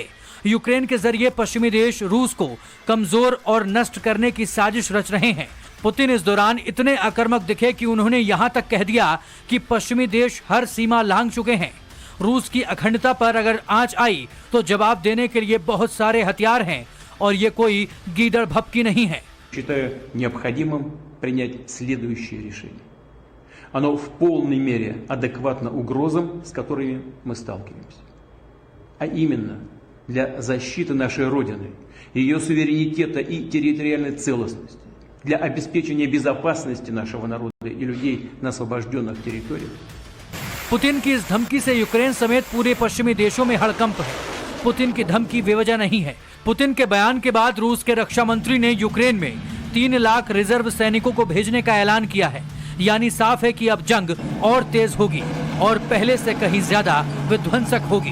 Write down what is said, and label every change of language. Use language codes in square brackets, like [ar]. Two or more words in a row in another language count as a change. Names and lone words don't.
[hi] यूक्रेन के जरिए पश्चिमी देश रूस को कमजोर और नष्ट करने की साजिश रच रहे हैं। पुतिन इस दौरान इतने आक्रामक दिखे कि उन्होंने यहां तक कह दिया कि पश्चिमी देश हर सीमा लांघ चुके हैं। रूस की अखंडता पर अगर आंच आई तो जवाब देने के लिए बहुत सारे हथियार हैं और ये कोई गीदड़ भपकी नहीं है। [ru] Считаю необходимым принять следующее решение. Оно в полной мере адекватно угрозам, с которыми мы сталкиваемся. А именно, для защиты нашей Родины, ее суверенитета и территориальной целостности, для обеспечения безопасности нашего народа и людей на освобожденных территориях. [hi] पुतिन की इस धमकी से यूक्रेन समेत पूरे पश्चिमी देशों में हड़कंप है। पुतिन की धमकी बेवजह नहीं है। पुतिन के बयान के बाद रूस के रक्षा मंत्री ने यूक्रेन में 3 लाख रिजर्व सैनिकों को भेजने का ऐलान किया है। यानी साफ है कि अब जंग और तेज होगी और पहले से कहीं ज्यादा विध्वंसक होगी।